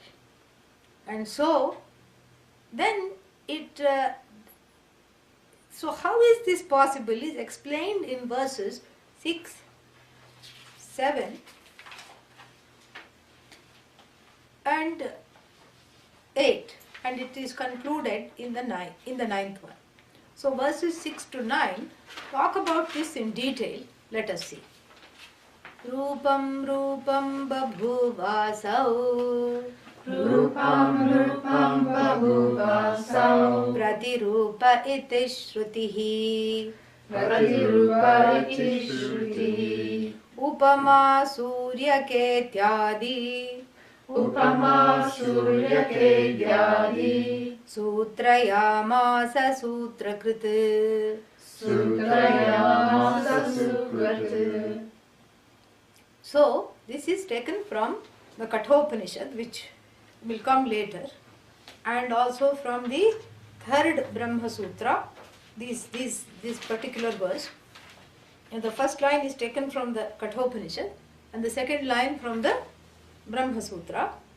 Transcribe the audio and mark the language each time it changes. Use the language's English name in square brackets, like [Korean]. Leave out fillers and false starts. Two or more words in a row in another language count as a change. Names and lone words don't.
[English] And so, then so how is this possible is explained in verses 6, 7 and 8, and it is concluded in the ninth one. So verses 6 to 9 talk about this in detail. Let us see. [Sanskrit] रूपं रूपं बभूवासौ रूपं बभूवासौ प्रतिरूपा इति श्रुतिः प्रतिरूपा इति श्रुतिः उपमा सूर्य केत्यादि उपमा सूर्य केत्यादि सूत्रयामास सूत्रकृत् सूत्रयामास सूत्रकृत्. [English] So, this is taken from the Kathopanishad, which will come later, and also from the third Brahma Sutra, this particular verse. And the first line is taken from the Kathopanishad, and the second line from the Brahma Sutra.